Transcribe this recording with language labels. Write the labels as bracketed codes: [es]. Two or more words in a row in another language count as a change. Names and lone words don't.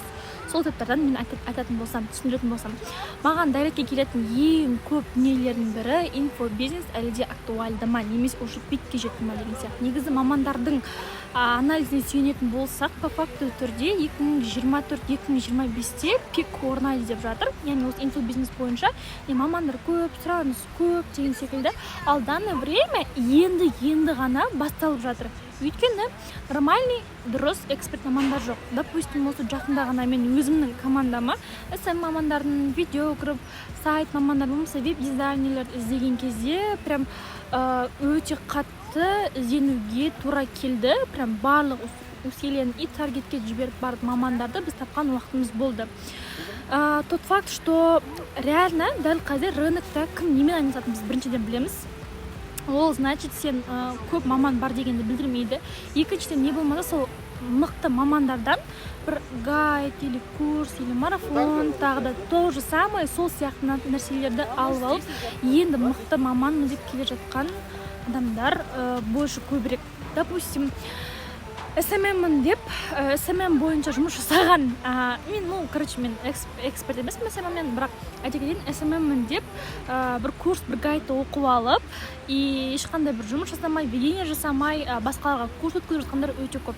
[kk] Сол тәптардан мен айтатын болсам, түсіндіретін болсам, маған дайректке келетін ең көп дүниелердің бірі инфобизнес әлі де актуальды ма, немесе уже пикке жетті ма деген сияқты. Негізі мамандардың анализіне сүйенетін болсақ, [ru] по факты [kk] түрде 2024-2025-те пик орнайды деп жатыр. Яғни осы инфобизнес бойынша мамандар көп, сұраныс көп деген секілді. Ал [ru] данное время [kk] енді ғана басталып жатыр. Өйткені нормальный, дұрыс эксперт мамандар жоқ. Допустим, осы жақында ғана мен өзімнің командама SMM мамандардың видео көріп, сайт мамандар болмаса веб-дизайнерлер іздеген кезде прям өте қатты ізденуге тура келді. Прям барлық усилияны и таргетке жіберіп бардық мамандарды біз тапқан уақытымыз болды. [ru] Тот факт, что реально [kk] дәл қазір рынокта кім немен айналысатынын біз біріншіден білеміз. Ол значит сен көп маман бар дегенді білдірмейді. Екіншіден не болмаса сол мықты мамандардан бір гайд [ru] или курс или марафон [kk] тағы да [ru] то же самое [kk] сол сияқты нәрселерді алып алып енді мықты маман деп келе жатқан адамдар больше көбірек. Допустим, SMM деп, SMM бойынша жұмыс жасаған, мен эксперт емеспін SMM-мен, бірақ айта кетейін, SMM деп бір курс, бір гайдты оқып алып, и ешқандай бір жұмыс жасамай, ведение жасамай, басқаларға курс өткізіп жатқандар өте көп.